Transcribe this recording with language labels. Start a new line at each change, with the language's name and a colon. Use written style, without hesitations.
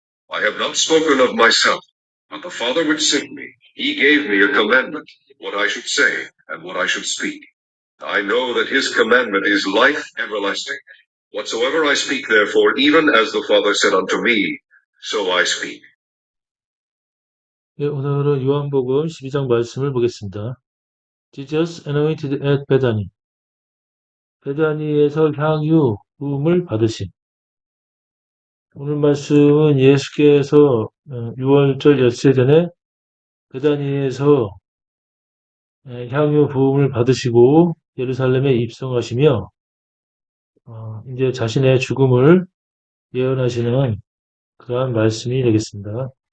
English: I have not spoken of myself, but the Father which sent me, he gave me a commandment, what I should say, and what I should speak. I know that his commandment is life everlasting. Whatsoever I speak, therefore, even as the Father said unto me, so I speak.
Korean: 예, 오늘은 요한복음 12장 말씀을 보겠습니다.
English: Jesus anointed at Bethany.
Korean: 베다니에서 향유 부음을 받으신. 오늘 말씀은 예수께서 6월절 엿새 전에 베다니에서 향유 부음을 받으시고 예루살렘에 입성하시며 이제 자신의 죽음을 예언하시는 그러한 말씀이 되겠습니다.